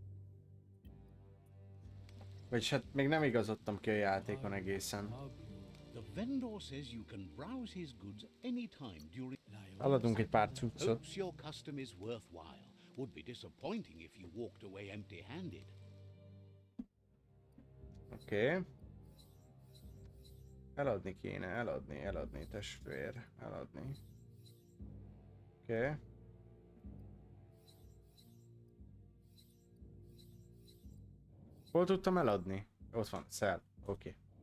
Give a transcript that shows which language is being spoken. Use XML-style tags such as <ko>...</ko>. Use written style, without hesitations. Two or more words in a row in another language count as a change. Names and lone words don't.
<hu>Vagyis hát még nem igazodtam ki a játékon egészen.</hu> <en>The vendor says you can browse his goods anytime during...</en> <hu>Eladunk egy pár cuccot.</hu> <en>Hopes your custom is worthwhile. Would be disappointing if you walked away empty-handed.</en> <hu>Oké. Eladni kéne, eladni, testvér, eladni. Oké. Hol tudtam eladni? Ott van, sell. Oké.</hu>